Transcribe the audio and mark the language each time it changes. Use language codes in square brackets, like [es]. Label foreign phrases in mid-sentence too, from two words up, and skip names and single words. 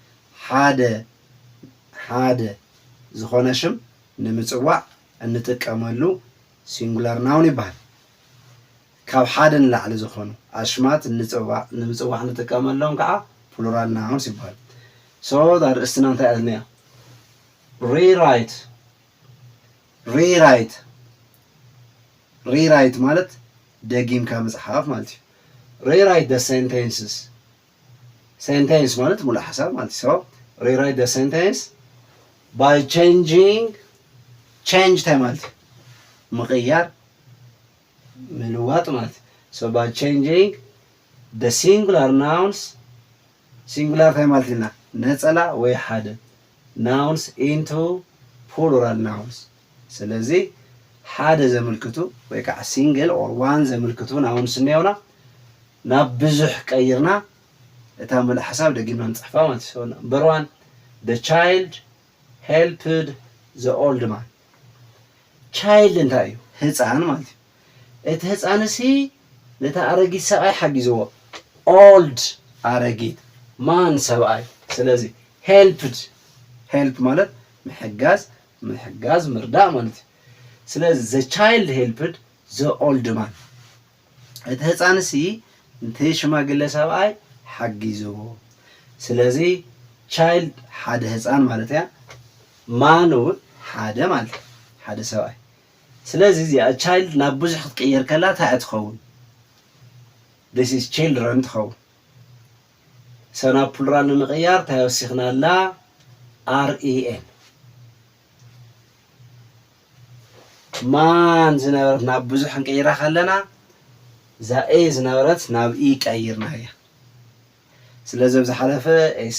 [ti] ሓደ ዝኾነ ሽም ንምፅዋዕ እንጥቀመሉ [en] singular noun [ti] ይበሃል። ካብ ሓደ ንላዕሊ ዝኾኑ ኣሽማት ንምፅዋዕ እንጥቀመሎም ከዓ [en] plural nouns [ti] ይበሃል። ሶ ኣርእስትና እንታይ ኣልና ሪራይት ማለት ደጊምካ ምፅሓፍ ማለት እዩ። [en] rewrite the sentences [ti] ሴንቴንስ ማለት ሙሉእ ሓሳብ ማለት እዩ። [en] rewrite the sentence by changing [ti] እንታይ ማለት እዩ ምቕያር ምልዋጥ ማለት እዩ። [en] so by changing the singular nouns singular [ti] እንታይ ማለት ኢና ነፀላ ወይ ሓደ [en] nouns into plural nouns [ti] ስለዚ ሓደ ዘመልክቱ ወይ ከዓ ሲንግል [en] or one [ti] ዘመልክቱ nouns እንየውና ናብ ብዙሕ ቀይርና እታ ሙሉእ ሓሳብ ደጊምና ንፅሕፋ ማለት እዩ። [en] number 1 the child helped the old man child [ti] እንታይ እዩ ህፃን ማለት እዩ። እቲ ህፃን ሲ ነታ ኣረጊት ሰብኣይ ሓጊዝዎ old ኣረጊት ማን ሰብኣይ ስለዚ help ማለት ምሕጋዝ ምርዳእ ማለት እዩ። ስለዚ [en] the child helped the old man [ti] እቲ ህፃን ሲ ነቲ ሽማግለ ሰብኣይ ሓጊዝዎ ስለዚ child ሓደ ህፃን ማለት እያ ማን እውን ሓደ ማለት ሓደ ሰብኣይ ስለዚ እዚኣ ቻይልድ ናብ ብዙሕ ክትቅየር ከላ እንታይ ትኸውን [en] this is children [ti] ትኸውን። ሰና ፕሉራል ንምቕያር እንታይ ወሲኽና ኣላ ren ማን ዝነበረት ናብ ብዙሕ ክንቀይራ ከለና እዛ ኤ ዝነበረት ናብ ኢ ቀይርና እያ። ስለዚ ኣብ ዝሓለፈ ኤስ